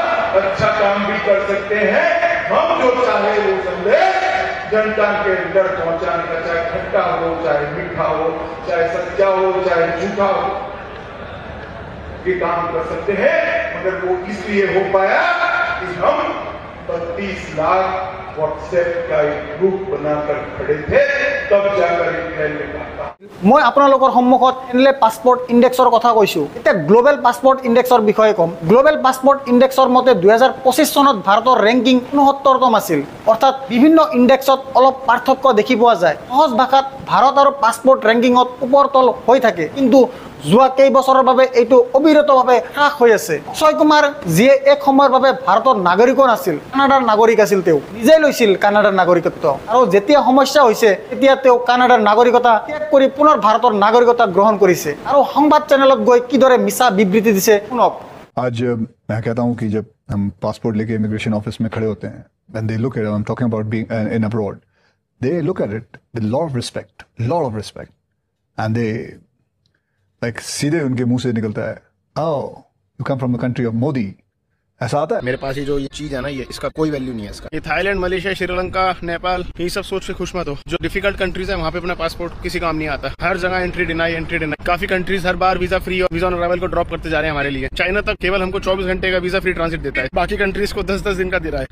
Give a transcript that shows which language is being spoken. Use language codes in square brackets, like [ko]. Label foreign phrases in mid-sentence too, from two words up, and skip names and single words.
[hi] अच्छा काम भी कर सकते हैं हम, जो चाहे वो संदेश जनता के अंदर पहुंचाने का, चाहे खट्टा हो, चाहे मीठा हो, चाहे सच्चा हो, चाहे झूठा हो, ये काम कर सकते हैं। मगर वो इसलिए हो पाया कि हम 32 लाख व्हाट्सएप का एक ग्रुप बनाकर खड़े थे, तब जाकर [as] মই আপোনালোকৰ সন্মুখত হেনলে পাছপৰ্ট ইণ্ডেক্সৰ কথা কৈছোঁ। এতিয়া [en] global passport index [as] বিষয়ে ক'ম। [en] global passport index [as] মতে 2025 চনত ভাৰতৰ ৰেংকিং 69তম আছিল। অৰ্থাৎ বিভিন্ন ইণ্ডেক্সত অলপ পাৰ্থক্য দেখি পোৱা যায়। সহজ ভাষাত ভাৰত আৰু [en] passport ranking [as] ওপৰ তল হৈ থাকে, কিন্তু যোৱা কেইবছৰৰ বাবে এইটো অবিৰতভাৱে হ্ৰাস হৈ আছে। অক্ষয় কুমাৰ যিয়ে এক সময়ৰ বাবে ভাৰতৰ নাগৰিকো নাছিল, কানাডাৰ নাগৰিক আছিল, তেওঁ নিজে লৈছিল কানাডাৰ নাগৰিকত্ব, আৰু যেতিয়া সমস্যা হৈছে তেতিয়া তেওঁ কানাডাৰ নাগৰিকতা ত্যাগ কৰি পুনৰ ভাৰতৰ নাগৰিকতা গ্ৰহণ কৰিছে। আৰু সংবাদ চেনেলত গৈ কিদৰে মিছা বিবৃতি দিছে শুনক। [hi] आज मैं कहता हूँ कि जब हम पासपोर्ट लेके [en] immigration office [hi] में खड़े होते हैं, [en] when they look at it, I'm talking about being in abroad, they look at it with a lot of respect, and they like [hi] सीधे उनके मुंह से निकलता है, [en] oh, you come from the country of Modi, [hi] ऐसा आता है। मेरे पास ये जो ये चीज है ना, ये इसका कोई वैल्यू नहीं है इसका। ये थाईलैंड, मलेशिया, श्रीलंका, नेपाल, ये सब सोच के खुश मत हो। जो [en] difficult countries [hi] है वहाँ पे अपना पासपोर्ट किसी काम नहीं आता। हर जगह [en] entry deny. [hi] काफी कंट्रीज हर बार [en] visa free [hi] और [en] visa on arrival [hi] को ड्रॉप करते जा रहे हैं हमारे लिए। चाइना तक केवल हमको 24 घंटे का [en] visa free transit [hi] देता है, बाकी कंट्रीज को 10-10 दिन का दे रहा है।